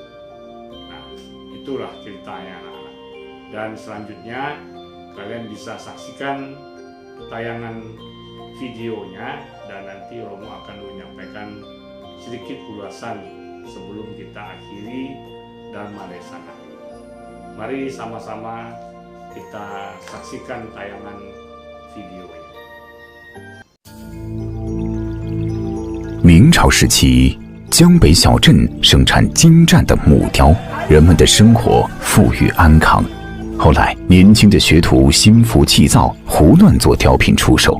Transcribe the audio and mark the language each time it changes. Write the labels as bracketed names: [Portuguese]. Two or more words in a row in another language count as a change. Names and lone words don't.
[Indonesian] Nah, itulah ceritanya anak-anak. Dan selanjutnya kalian bisa saksikan tayangan videonya dan nanti Romo akan menyampaikan sedikit ulasan sebelum kita akhiri Dharma Desana. Mari sama-sama kita saksikan tayangan videonya. [Chinese] 明朝时期，江北小镇生产精湛的木雕，人们的生活富裕安康。后来，年轻的学徒心浮气躁，胡乱做雕品出售。